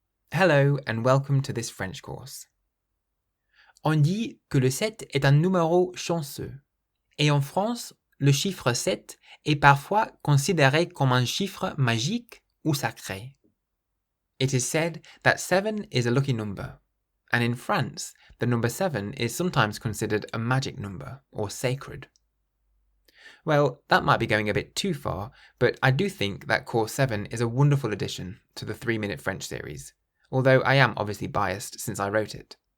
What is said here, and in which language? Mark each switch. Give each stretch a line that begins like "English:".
English: Hello and welcome to this French course.
French: On dit que le 7 est un numéro chanceux. Et en France, le chiffre 7 est parfois considéré comme un chiffre magique ou sacré.
English: It is said that 7 is a lucky number, and in France, the number 7 is sometimes considered a magic number or sacred. Well, that might be going a bit too far, but I do think that Course 7 is a wonderful addition to the 3-Minute French series, although I am obviously biased since I wrote it.